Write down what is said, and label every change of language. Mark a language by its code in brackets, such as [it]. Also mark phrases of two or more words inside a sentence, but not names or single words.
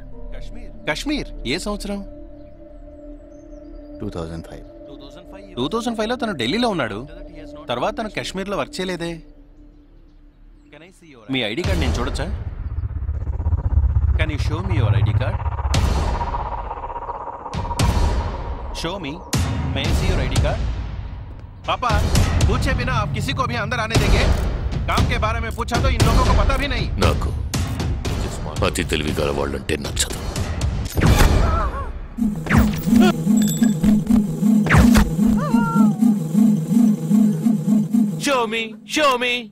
[te] కశ్మీర్ ఏ సంవత్సరం? 2005. 2005లో తను ఢిల్లీలో ఉన్నాడు. తర్వాత తను కాశ్మీర్లో వర్క్ చేయలేదే. మీ ఐడి కార్డ్ నేను చూడొచ్చా? [en] can you show me your ID card? show me, may I see your ID card. [hi] पापा, पूछे बिना आप किसी को भी अंदर आने देंगे? काम के बारे में पूछा तो इन लोगों को पता भी नहीं. [te] నాకు అతి తెలివిగల వాళ్ళంటే నచ్చదు. [en] Show me.